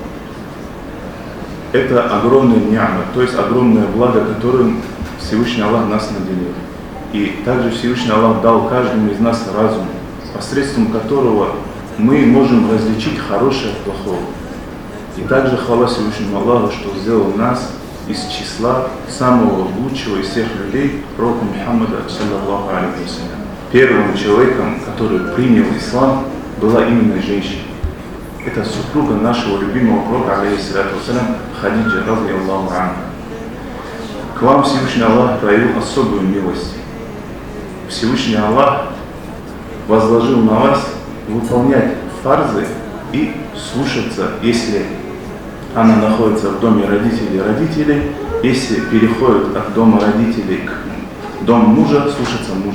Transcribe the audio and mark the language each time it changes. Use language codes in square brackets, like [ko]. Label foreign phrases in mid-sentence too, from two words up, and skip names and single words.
[ru] Это огромная ни'ма, то есть огромное благо, которым Всевышний Аллах нас наделил. И также Всевышний Аллах дал каждому из нас разум, посредством которого мы можем различить хорошее от плохого. И также хвала Всевышнему Аллаху, что сделал нас из числа самого лучшего из всех людей, пророка Мухаммада, [ar] صلى الله عليه وسلم. [ru] Первым человеком, который принял ислам, была именно женщина. Это супруга нашего любимого пророка, [ar] عليه الصلاة والسلام، خديجة، رضي الله عنها. [ru] К вам Всевышний Аллах проявил особую милость. Всевышний Аллах возложил на вас выполнять фарзы и слушаться, если она находится в доме родителей, если переходит от дома родителей к дому мужа, слушаться мужа.